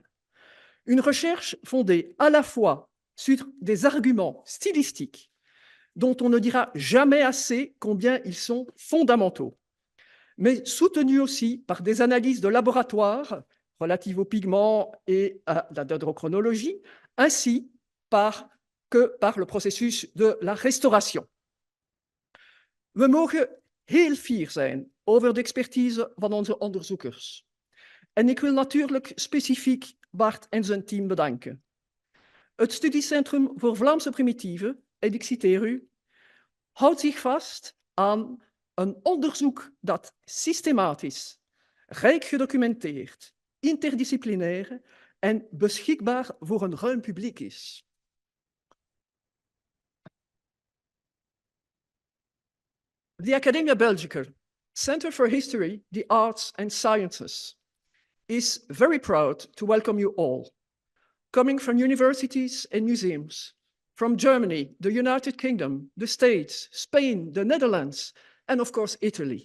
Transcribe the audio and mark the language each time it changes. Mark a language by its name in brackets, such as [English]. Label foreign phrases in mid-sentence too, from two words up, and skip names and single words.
[French] Une recherche fondée à la fois sur des arguments stylistiques dont on ne dira jamais assez combien ils sont fondamentaux, mais soutenue aussi par des analyses de laboratoire relatives aux pigments et à la dendrochronologie, ainsi que par le processus de la restauration. [Dutch] We mogen heel fier zijn over de expertise van onze onderzoekers. En ik wil natuurlijk specifiek Bart en zijn team bedanken. Het Studiecentrum voor Vlaamse Primitieven, en ik citeer u, houdt zich vast aan een onderzoek dat systematisch, rijk gedocumenteerd, interdisciplinair en beschikbaar voor een ruim publiek is. [English] The Academia Belgica, Center for History, the Arts and Sciences, is very proud to welcome you all, coming from universities and museums, from Germany, the United Kingdom, the States, Spain, the Netherlands, and of course, Italy.